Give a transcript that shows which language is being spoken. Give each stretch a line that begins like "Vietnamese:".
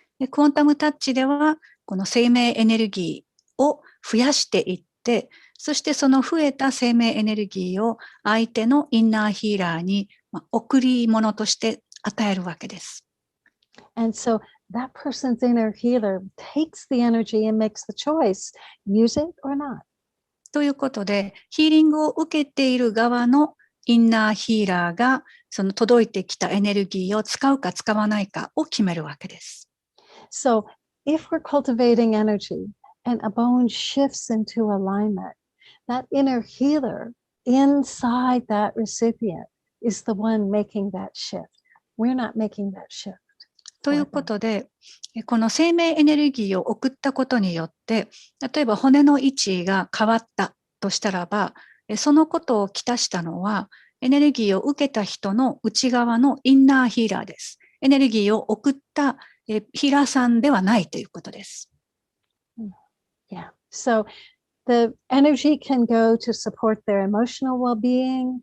Japanese: クォンタムタッチでは、この生命エネルギーを増やしていって、そしてその増えた生命エネルギーを相手のインナーヒーラーに贈り物として与えるわけです。
English: And so that person's inner healer takes the energy and makes the choice, use it or not.
Japanese: ということで、ヒーリングを受けている側のインナーヒーラーが、その届いてきたエネルギーを使うか使わないかを決めるわけです。
English: So if we're cultivating energy and a bone shifts into alignment, that inner healer inside that recipient is the one making that shift. We're not making that shift.
Japanese: ということで、この生命エネルギーを送ったことによって、例えば骨の位置が変わったとしたらば、そのことをきたしたのは、エネルギーを受けた人の内側のインナーヒーラーです。エネルギーを送ったヒーラーさんではないということです。
English: Yeah. So the energy can go to support their emotional well-being.